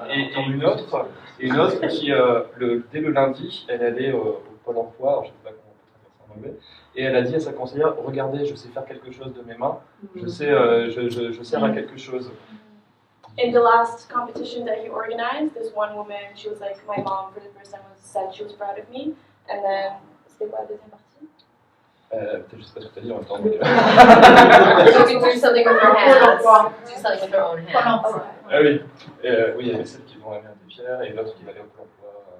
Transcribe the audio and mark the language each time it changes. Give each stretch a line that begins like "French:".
French: Et une autre qui, dès le lundi, elle allait au Pôle emploi, je ne sais pas comment on peut traduire ça en anglais, et elle a dit à sa conseillère, regardez, je sais faire quelque chose de mes mains, je sers à quelque chose.
English: In the last competition that he organized, this one woman, she was like, my mom for the first time said she was proud of me. And then,
French: c'était quoi la deuxième partie? Peut-être je sais pas ce que tu as dit en même temps.
English: So you can do something with your hands. Do something with your own hands.
French: Ah oui, oui, il y avait celle qui vont aller à des pierres et l'autre qui va aller au Pôle emploi.